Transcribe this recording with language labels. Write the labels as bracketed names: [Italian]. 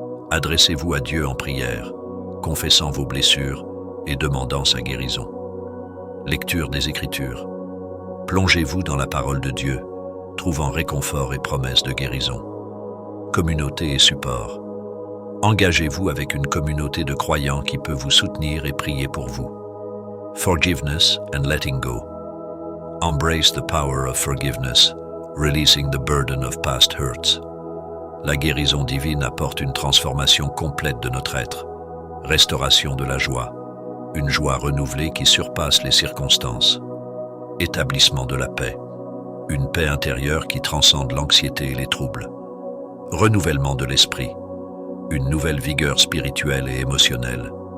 [French] Adressez-vous à Dieu en prière, confessant vos blessures et demandant sa guérison. Lecture des Écritures. Plongez-vous dans la parole de Dieu, trouvant réconfort et promesses de guérison. Communauté et support. Engagez-vous avec une communauté de croyants qui peut vous soutenir et prier pour vous. [English] Forgiveness and letting go. Embrace the power of forgiveness, releasing the burden of past hurts. [French] La guérison divine apporte une transformation complète de notre être. Restauration de la joie, une joie renouvelée qui surpasse les circonstances. Établissement de la paix, une paix intérieure qui transcende l'anxiété et les troubles. Renouvellement de l'esprit, une nouvelle vigueur spirituelle et émotionnelle.